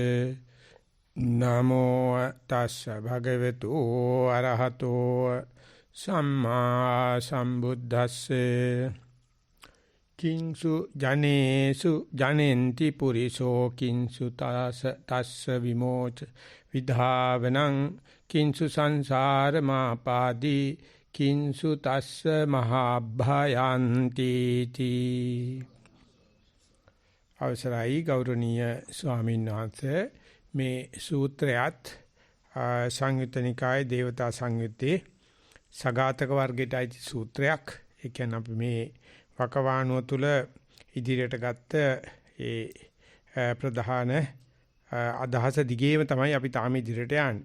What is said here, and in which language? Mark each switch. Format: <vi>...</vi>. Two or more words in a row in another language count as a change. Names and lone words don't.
<pi>නමෝ තස්ස භගවතු ආරහතෝ සම්මා සම්බුද්දස්ස කිංසු ජනේසු ජනෙන්ති පුරිසෝ කිංසු තස්ස විමෝච විධාවනං කිංසු සංසාර මාපාදී කිංසු තස්ස මහභයන්ති තී</pi> <si>අවසරයි ගෞරවනීය ස්වාමීන් වහන්සේ මේ සූත්‍රයත් සංයුත්ත නිකායේ දේවතා සංයුත්තේ සගතක වර්ගයට අයිති සූත්‍රයක්. ඒ කියන්නේ අපි මේ වකවානුව තුල ඉදිරියට ගත්ත ඒ ප්‍රධාන අදහස දිගේම තමයි අපි තාම ඉදිරියට යන්නේ.</si>